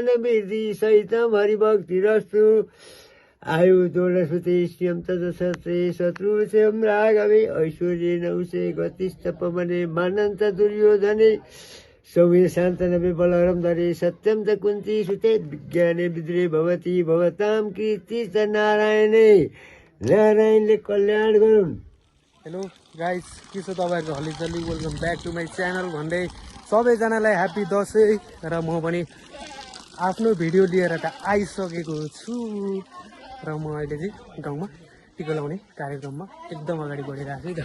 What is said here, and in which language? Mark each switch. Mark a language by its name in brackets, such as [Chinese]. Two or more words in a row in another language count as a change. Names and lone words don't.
[Sanskrit] वृद्धि सहितम हरिभक्तिरस्तु आयु दोलसुते श्रियं तदसते शत्रुषेम राघवे ऐश्वर्येण उषे गतिस्तपमने मानन्त दुर्योधने सौम्य शान्तनवे बलहरम धरे सत्यम च कुन्ती सुते विज्ञाने विद्रे भवती भवताम कीर्ति च नारायणे [Nepali] नारायणले कल्याण गरून्। [English] Hello guys, [Nepali] के छ तपाईँहरूको हलिचल्ली, [English] welcome back to my channel [Nepali] भन्दै सबैजनालाई ह्याप्पी दसैँ। र म पनि आफ्नो भिडियो लिएर त आइसकेको छु र म अहिले चाहिँ गाउँमा टिका लगाउने कार्यक्रममा एकदम अगाडि बढिरहेको छु।